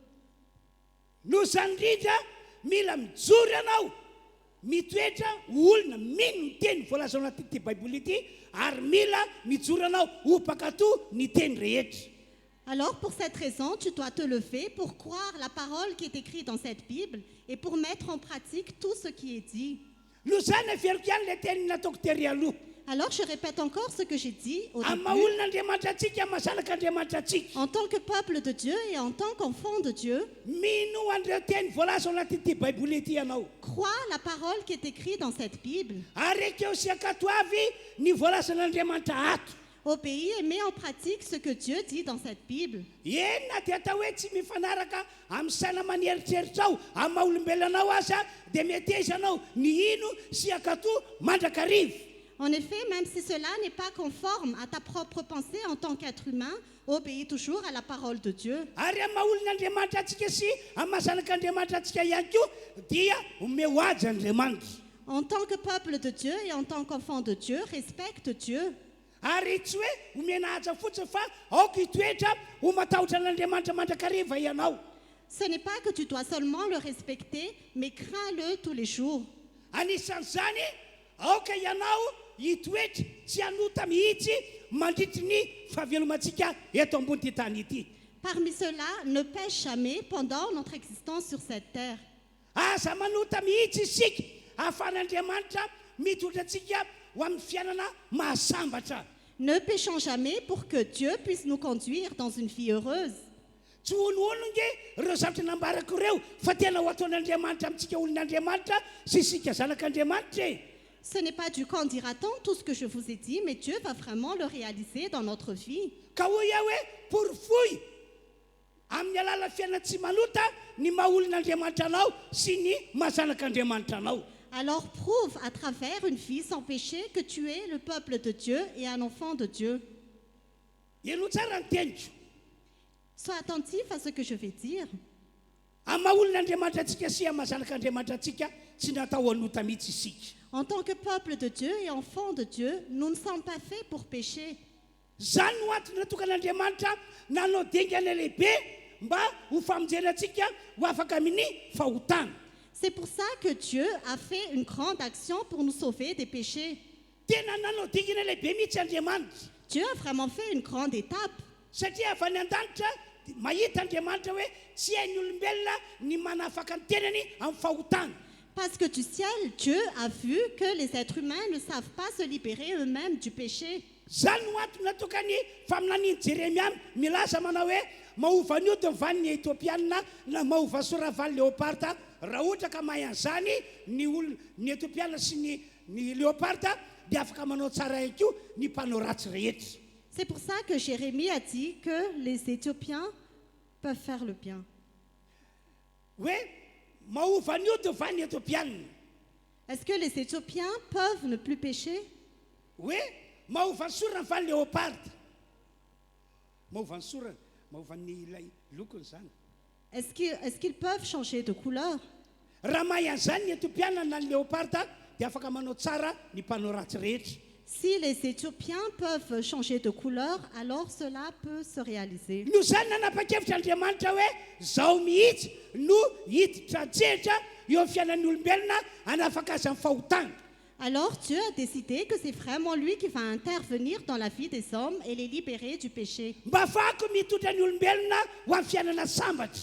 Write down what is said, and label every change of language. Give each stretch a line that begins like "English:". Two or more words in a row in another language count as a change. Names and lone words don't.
Malagasy: Noho izany indrindra mila mijoro ianao mitoetra olona mino ny teny voalaza ao anatin'ity baiboly ity ary mila mijoro ianao ho mpakatoa ny teny rehetra.
French: Alors pour cette raison, tu dois te lever pour croire la parole qui est écrite dans cette Bible et pour mettre en pratique tout ce qui est dit.
Malagasy: Noho izany averiko ihany le teny nataoko tery aloha.
French: Alors je répète encore ce que j'ai dit au
Malagasy: Amin'ny
French: début.
Malagasy: maha olon'Andriamanitra antsika amin'ny zanak'Andriamanitra antsika.
French: En tant que peuple de Dieu et en tant qu'enfant de Dieu,
Malagasy: Mino an'ireo teny voalaza ao anatin'ity baiboly ity ianao.
French: crois la parole qui est écrite dans cette Bible.
Malagasy: Ary ekeo sy akato avy ny voalazan'Andriamanitra ato.
French: Obéis et mets en pratique ce que Dieu dit dans cette Bible.
Malagasy: ena dia atao hoe tsy mifanaraka amin'ny saina maneritseritra ao amin'ny maha-olombelonao azy a dia mety izy anao ny ino sy akatoa mandrakarivo.
French: En effet, même si cela n'est pas conforme à ta propre pensée en tant qu'être humain, obéis toujours à la parole de Dieu.
Malagasy: Ary amin'ny maha-olon'Andriamanitra antsika sy amin'ny mahazanak'Andriamanitra antsika ihany koa dia omeo ady Andriamanitra.
French: En tant que peuple de Dieu et en tant qu'enfant de Dieu, respecte Dieu.
Malagasy: Ary tsy hoe omena aja fotsiny fa aoka hitoetra ho matahotra an'Andriamanitra mandrakariva ianao.
French: Ce n'est pas que tu dois seulement le respecter, mais crains-le tous les jours.
Malagasy: Anisan'izany aoka ianao hitoetra tsy hanota mihitsy mandritry ny fahavelomantsika eto ambony ty tany ity.
French: Parmi ceux-là, ne pêche jamais pendant notre existence sur cette terre.
Malagasy: Aza manota mihitsy isika ahafahan'Andriamanitra mitondrantsika ho amin'ny fiainana mahasambatra.
French: Ne péchons jamais pour que Dieu puisse nous conduire dans une vie heureuse.
Malagasy: Tsy oloolonge ireo zavatra nambarako ireo fa tena ho ataon'Andriamanitra amintsika olon'Andriamanitra sy isika zanak'Andriamanitra e.
French: Ce n'est pas du quand dira-t-on tout ce que je vous ai dit, mais Dieu va vraiment le réaliser dans notre vie.
Malagasy: Ka hoy aho hoe porofoy amin'ny alala fiainana tsy manota ny maha olon'Andriamanitra anao sy ny mahazanak'Andriamanitra anao.
French: Alors prouve à travers une vie sans péché que tu es le peuple de Dieu et un enfant de Dieu.
Malagasy: Eno tsara ny teniko.
French: Sois attentif à ce que je vais dire.
Malagasy: Amin'ny maha olon'Andriamanitra antsika sy amin'ny mahazanak'Andriamanitra antsika tsy natao hanota mihitsy isika.
French: En tant que peuple de Dieu et enfant de Dieu, nous ne sommes pas faits pour pécher.
Malagasy: Zany no antony natokan'Andriamanitra nanao dingana lehibe mba ho famonjenantsika ho afaka amin'ny fahotana.
French: C'est pour ça que Dieu a fait une grande action pour nous sauver des péchés.
Malagasy: Tena nanao dingana lehibe mihitsy Andriamanitra.
French: Dieu a vraiment fait une grande étape.
Malagasy: Satria avy any an-danitra mahita Andriamanitra hoe tsy hain'ny olombelona ny manafaka ny tenany amin'ny fahotana.
French: Parce que du ciel, Dieu a vu que les êtres humains ne savent pas se libérer eux-mêmes du péché.
Malagasy: Zany no antony natokany faminaniany Jeremia milaza manao hoe mahova an'io dia van'ny Etiopiana na mahova soravany leoparta raha ohatra ka mahay an'izany ny Etiopiana sy ny leoparta dia afaka manao tsara ihany ny mpanao ratsy rehetra.
French: C'est pour ça que Jérémie a dit que les Éthiopiens peuvent faire le bien.
Malagasy: Hoe mahova an'io dia van'ny Etiopiana.
French: Est-ce que les Éthiopiens peuvent ne plus pécher?
Malagasy: Hoe mahova ny sorany van'ny leoparta. Mahova ny sorany, mahova ny ilay lokony zany.
French: Est-ce qu'ils peuvent changer de couleur?
Malagasy: Raha mahay an'izany ny Etiopiana na ny leoparta dia afaka manao tsara ny mpanao ratsy rehetra.
French: Si les Éthiopiens peuvent changer de couleur, alors cela peut se réaliser.
Malagasy: No zany nanapa-kevitra Andriamanitra hoe zao mihitsy no hiditra tsehatra eo amin'ny fiainan'ny olombelona hanafaka azy amin'ny fahotana.
French: Alors Dieu a décidé que c'est vraiment lui qui va intervenir dans la vie des hommes et les libérer du péché.
Malagasy: Mba ahafahako mitondra ny olombelona ho amin'ny fiainana sambatra.